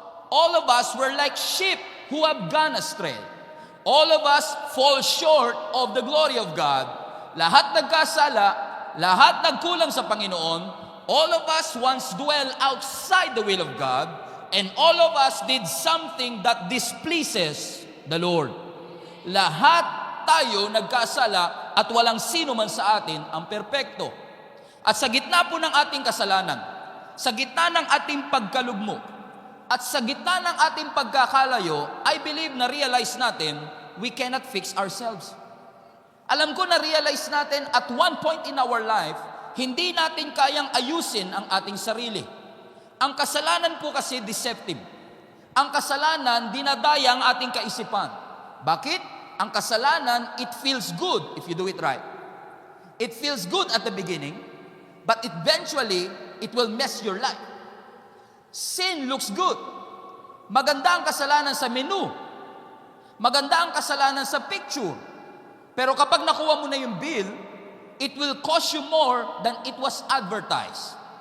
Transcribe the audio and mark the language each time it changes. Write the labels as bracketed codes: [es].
[en] All of us were like sheep who have gone astray. All of us fall short of the glory of God. [tl] Lahat nagkasala, lahat nagkulang sa Panginoon, [en] all of us once dwell outside the will of God, and all of us did something that displeases the Lord. [tl] Lahat tayo nagkasala at walang sino man sa atin ang perpekto. At sa gitna po ng ating kasalanan, sa gitna ng ating pagkalugmok, at sa gitna ng ating pagkakalayo, [en] I believe [tl] na realize natin, [en] we cannot fix ourselves. [tl] Alam ko na realize natin [en] at one point in our life, [tl] hindi natin kayang ayusin ang ating sarili. Ang kasalanan po kasi deceptive. Ang kasalanan, dinadaya ang ating kaisipan. Bakit? Ang kasalanan, [en] it feels good if you do it right. It feels good at the beginning, but eventually, it will mess your life. Sin looks good. [tl] Maganda ang kasalanan sa menu. Maganda ang kasalanan sa picture. Pero kapag nakuha mo na yung bill, [en] it will cost you more than it was advertised.